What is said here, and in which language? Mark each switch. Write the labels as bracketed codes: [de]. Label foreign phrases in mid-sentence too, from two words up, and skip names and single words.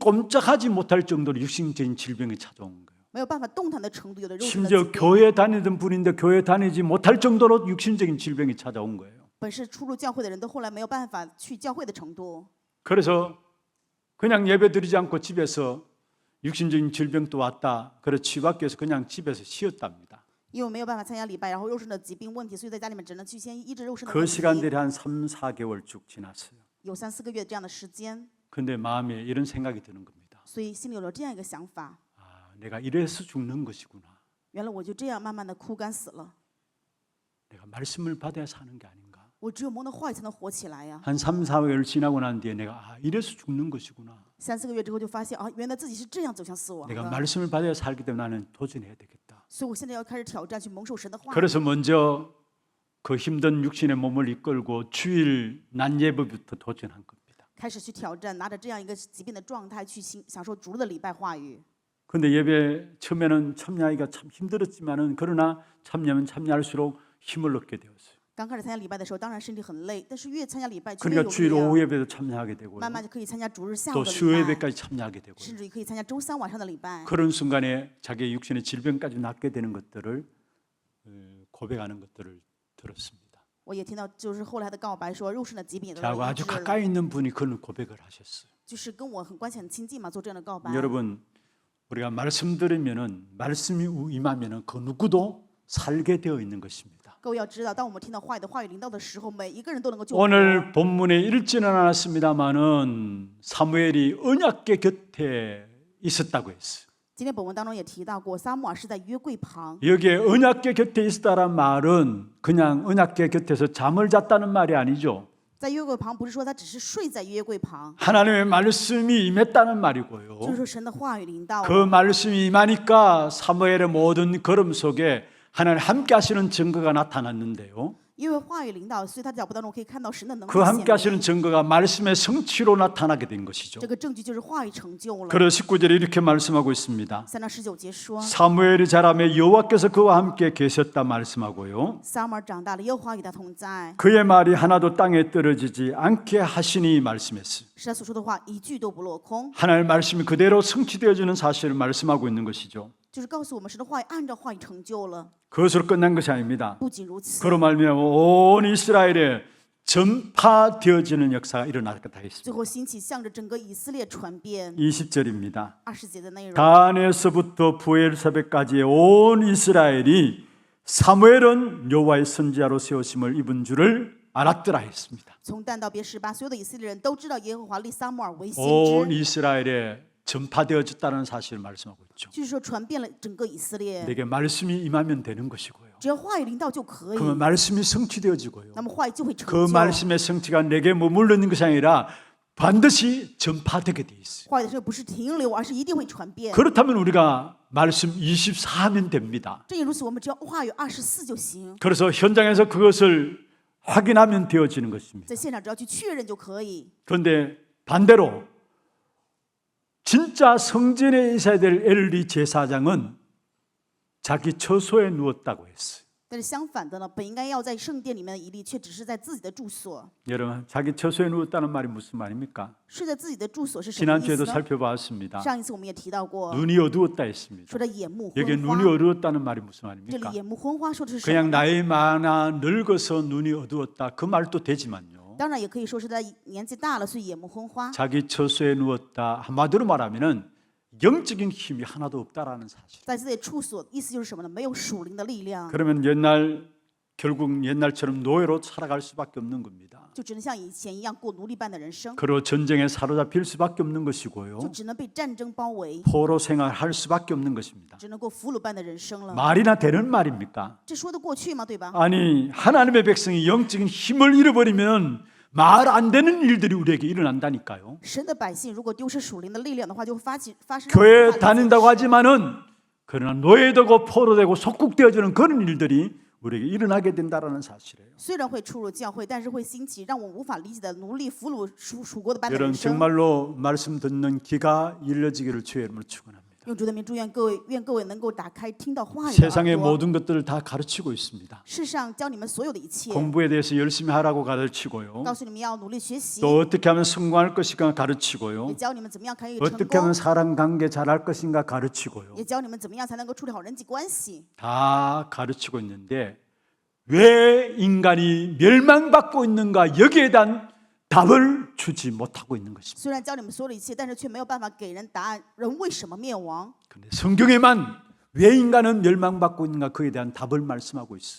[ko] 꼼짝하지 못할 정도로 육신적인 질병이 찾아온 거예요. [zh] 没有办法动弹的程度，有的肉身的 [ko] 심지어 [zh] 疾病。 [ko] 교회 다니던 분인데 교회 다니지 못할 정도로 육신적인 질병이 찾아온 거예요. [zh] 本是出入教会的人都后来没有办法去教会的程度， [ko] 그래서 그냥 예배 드리지 않고 집에서 육신적인 질병도 왔다. 그래서 치유받기 위해서 그냥 집에서 쉬었답니다. [zh] 因为没有办法参加礼拜，然后肉身的疾病问题，所以在家里面只能去先医治肉身的 [ko] 그 [zh] 问题。 [ko] 시간들이 한 3, 4개월 쭉 지났어요. [zh] 有3、4个月这样的时间， [ko] 근데 마음에 이런 생각이 드는 겁니다. [zh] 所以心里有了这样一个想法： [ko] 내가 이래서 죽는 것이구나. [zh] 原来我就这样慢慢的枯干死了。 [ko] 내가 말씀을 받아야 사는 게 아닌가. [zh] 我只有蒙的话语才能活起来呀。 [ko] 한 3, 4개월 지나고 난 뒤에 내가 이래서 죽는 것이구나. [zh] 3、4个月之后就发现啊，原来自己是这样走向死亡 [ko] 내가 [zh] 的， [ko] 말씀을 받아야 살기 때문에 나는 도전해야 되겠다. [zh] 所以我现在要开始挑战，去蒙受神的话语。 [ko] 그래서 먼저 그 힘든 육신의 몸을 이끌고 주일 낮 예배부터 도전한 겁니다. [zh] 开始去挑战，拿着这样一个疾病的状态去享受主日的礼拜话语。 [ko] 근데 예배 처음에는 참여하기가 참 힘들었지만은 그러나 참여하면 참여할수록 힘을 얻게 되었어요. [zh] 刚开始参加礼拜的时候，当然身体很累，但是越参加礼拜就越 [ko] 그러니까 [zh] 有 [ko] 주일 [zh] 力 [ko] 오후 [zh] 量， [ko] 예배도 참여하게 되고요. [zh] 慢慢就可以参加主日下午 [ko] 또 [zh] 的 [ko] 수요 [zh] 礼拜， [ko] 예배까지 참여하게 되고요. [zh] 甚至于可以参加周3晚上的礼拜。 [ko] 그런 순간에 자기의 육신의 질병까지 낫게 되는 것들을 고백하는 것들을 들었습니다. [zh] 我也听到，就是后来的告白说，肉身的疾病也得到 [ko] 저하고 [zh] 医 [ko] 아주 [zh] 治了， [ko] 가까이 있는 분이 그런 고백을 하셨어요. [zh] 就是跟我很关系很亲近嘛，做这样的告白。 [ko] 여러분, 우리가 말씀 들으면은 말씀이 임하면은 그 누구도 살게 되어 있는 것입니다. [zh] 各位要知道，当我们听到话语的话语临到的时候，每一个人都能够救活。 [ko] 오늘 본문에 읽지는 않았습니다만은 사무엘이 언약궤 곁에 있었다고 했어요. [zh] 今天本文当中也提到过，撒母耳是在约柜旁。 [ko] 여기에 언약궤 곁에 있다란 말은 그냥 언약궤 곁에서 잠을 잤다는 말이 아니죠. [zh] 在约柜旁不是说他只是睡在约柜旁， [ko] 하나님의 말씀이 임했다는 말이고요. [zh] 就是说神的话语临到 [ko] 그 [zh] 了。 [ko] 말씀이 임하니까 사무엘의 모든 걸음 속에 하나님 함께 하시는 증거가 나타났는데요. [zh] 因为话语领导，所以他的脚步当中可以看到神的能力 [ko] 그 [zh] 显 [ko] 함께 [zh] 明。 [ko] 하시는 증거가 말씀의 성취로 나타나게 된 것이죠. [zh] 这个证据就是话语成就了。 [ko] 그래서 19절에 이렇게 말씀하고 있습니다. [zh] 3 章19节说， [ko] 사무엘이 자라매 여호와께서 그와 함께 계셨다 말씀하고요. [zh] 撒母耳长大了，耶和华与他同在， [ko] 그의 말이 하나도 땅에 떨어지지 않게 하시니 말씀했어요. [zh] 是他所说的话一句都不落空， [ko] 하나님의 말씀이 그대로 성취되어지는 사실을 말씀하고 있는 것이죠. [zh] 就是告诉我们神的话语按照话语成就了。 [ko] 그것으로 끝난 것이 아닙니다. [zh] 不仅如此， [ko] 그로 말미암아 온 이스라엘에 전파되어지는 역사가 일어났다 [zh] 最 [ko] 했습니다. [zh] 后兴起，向着整个以色列传遍。 [ko] 20절입니다. [zh] 20节的内容， [ko] 단에서부터 부엘사벳까지의 온 이스라엘이 사무엘은 여호와의 선지자로 세우심을 입은 줄을 알았더라 했습니다. [zh] 从但到别十巴，所有的以色列人都知道耶和华立撒母耳为先 [ko] 온 [zh] 知， [ko] 이스라엘에 전파되어졌다는 사실을 말씀하고 있죠. [zh] 就是说传遍了整个以色列。 [ko] 내게 말씀이 임하면 되는 것이고요. [zh] 只要话语领导就可以， [ko] 그러면 말씀이 성취되어지고요. [zh] 那么话语就会成 [ko] 그 [zh] 就。 [ko] 말씀의 성취가 내게 머물러 있는 것이 아니라 반드시 전파되게 돼 있어요. [zh] 话语的时候不是停留，而是一定会传遍。 [ko] 그렇다면 우리가 말씀 24하면 됩니다. [zh] 正因如此，我们只要话语24就行， [ko] 그래서 현장에서 그것을 확인하면 되어지는 것입니다. [zh] 在现场只要去确认就可以。 [ko] 그런데 반대로 진짜 성전에 있어야 될 엘리 제사장은 자기 처소에 누웠다고 했어요. [zh] 但是相反的呢，本应该要在圣殿里面的以利，却只是在自己的住所。 [ko] 여러분, 자기 처소에 누웠다는 말이 무슨 말입니까? [zh] 睡在自己的住所是什么意 [ko] 지난주에도 [zh] 思呢？ [ko] 살펴봤습니다. [zh] 上一次我们也提到过， [ko] 눈이 어두웠다 했습니다. [zh] 说的眼目 [ko] 여기 [zh] 昏 [ko] 눈이 [zh] 花。 [ko] 어두웠다는 말이 무슨 [zh] 这 [ko] 말입니까? [zh] 里眼目昏花说的是什 [ko] 그냥 [zh] 么呢？ [ko] 나이 많아 늙어서 눈이 어두웠다 그 말도 되지만요. [zh] 当然也可以说是他年纪大了，所以眼目昏花。 [ko] 자기 처소에 누웠다 한마디로 말하면은 영적인 힘이 하나도 없다라는 사실. [zh] 在自己的处所，意思就是什么呢？没有属灵的力量， [ko] 그러면 결국 옛날처럼 노예로 살아갈 수밖에 없는 겁니다. [zh] 就只能像以前一样过奴隶般的人生， [ko] 그리고 전쟁에 사로잡힐 수밖에 없는 [zh] 就 [ko] 것이고요. [zh] 只能被战争包围， [ko] 포로 생활할 수밖에 없는 것입니다. [zh] 只能过俘虏般的人生了。 [ko] 말이나 되는 말입니까? [zh] 这说得过去吗？对吧？ [ko] 아니 하나님의 백성이 영적인 힘을 잃어버리면 말 안 되는 일들이 우리에게 일어난다니까요. [zh] 神的百姓如果丢失属灵的力量的话，就会发生 [ko] 교회 다닌다고 하지만은 그러나 노예되고 포로되고 속국되어지는 그런 일들이 우리에게 일어나게 된다라는 사실이에요. [zh] 虽然会出入教会，但是会兴起让我们无法理解的奴隶、俘虏、属国的般的 [ko] 여러분 [zh] 人生。 [ko] 정말로 말씀 듣는 귀가 열려지기를 주의 이름으로 축원합니다. [zh] 用主的名祝愿各位，愿各位能够打开听到话语的 [ko] 세상의 [zh] 耳朵。 [ko] 모든 것들을 다 가르치고 있습니다. [zh] 世上教你们所有的一切， [ko] 공부에 대해서 열심히 하라고 가르치고요. [zh] 告诉你们要努力学习， [ko] 또 어떻게 하면 성공할 것인가 가르치고요. [zh] 也教你们怎么样可以成 [ko] 어떻게 하면 [zh] 功， [ko] 사람 관계 잘할 것인가 가르치고요. [zh] 也教你们怎么样才能够处理好人际关系。 [ko] 다 가르치고 있는데 왜 인간이 멸망받고 있는가 여기에 대한 답을 주지 못하고 있는 것입니다. [zh] 虽然教你们所有的一切，但是却没有办法给人答案，人为什么灭亡？ [ko] 그런데 성경에만 왜 인간은 멸망받고 있는가 그에 대한 답을 말씀하고 있어요.